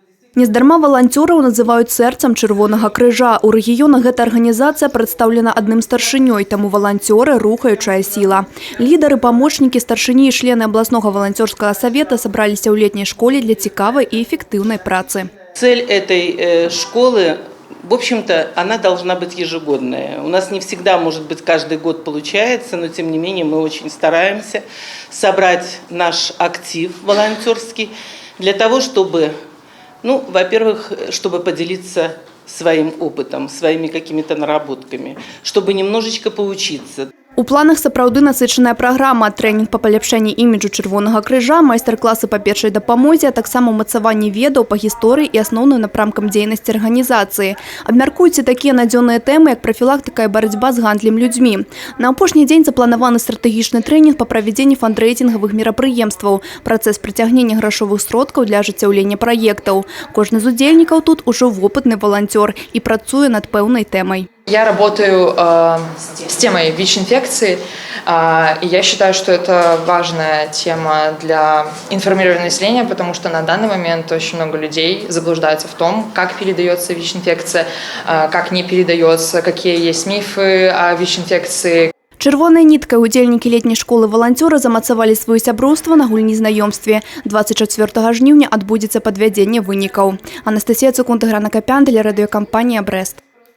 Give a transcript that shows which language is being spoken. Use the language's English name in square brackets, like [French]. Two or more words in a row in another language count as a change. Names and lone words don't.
[Belarusian] Нездарма волонтераў называюць сэрцам Чырвонага крыжа. У рэгіёнах гэта арганізацыя прадстаўлена адным старшынёй, таму волонтеры – рухаючая сіла. Лідары, памочнікі старшыні і члены абласнога волонтерскага савета сабраліся ў летняй школе для цікавай і эффектыўнай працы. [Russian] Цель этой школы, в общем-то, она должна быть ежегодная. У нас не всегда, может быть, каждый год получается, но тем не менее мы очень стараемся собрать наш актив волонтерский для того, чтобы, во-первых, чтобы поделиться своим опытом, своими какими-то наработками, чтобы немножечко поучиться. [Belarusian] У планах сапраўды насычаная праграма, трэнінг па паляпшэнні іміджу Чырвонага крыжа, майстар-класы па першай дапамозе, а таксама ўмацаванне ведаў па гісторыі і асноўным напрамкам дзейнасці арганізацыі. Абмяркуюцца такія надзённыя тэмы, як прафілактыка і барацьба з гандлем людзьмі. На апошні дзень запланаваны стратэгічны трэнінг па правядзенні фандрэйзінгавых мерапрыемстваў, працэс прыцягнення грашовых сродкаў для ажыццяўлення праектаў. Кожны з удзельнікаў тут ужо вопытны волонтер і працуе над пэўнай тэмай. [Russian] Я работаю с темой ВИЧ-инфекции, и я считаю, что это важная тема для информирования населения, потому что на данный момент очень много людей заблуждаются в том, как передается ВИЧ-инфекция, как не передается, какие есть мифы о ВИЧ-инфекции. [Belarusian] Чырвонай ніткай удзельнікі летняй школы волонтёры замацавалі сваё сяброўства на гульні знаёмстве. 24 жніўня адбудзецца падвядзенне вынікаў. Анастасія Цукунт, Грана Капян, для радыёкампанія «Брэст».